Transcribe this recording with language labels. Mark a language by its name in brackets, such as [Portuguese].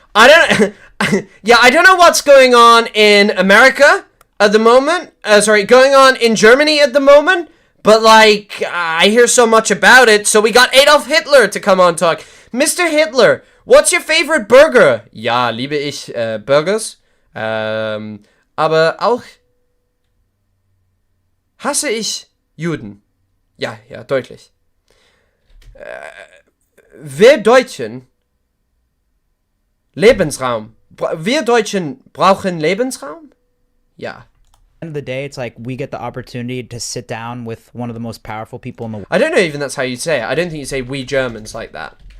[English] I don't know what's going on in America at the moment. Going on in Germany at the moment. But like, I hear so much about it. So we got Adolf Hitler to come on talk. Mr. Hitler, what's your favorite burger? [German] Ja, liebe ich Burgers. Aber auch hasse ich Juden. Ja, deutlich. Wir Deutschen Lebensraum. Wir Deutschen brauchen Lebensraum? Ja. [English] End of the day, it's like we get the opportunity to sit down with one of the most powerful people in the world. I don't know even that's how you say it. I don't think you say we Germans like that.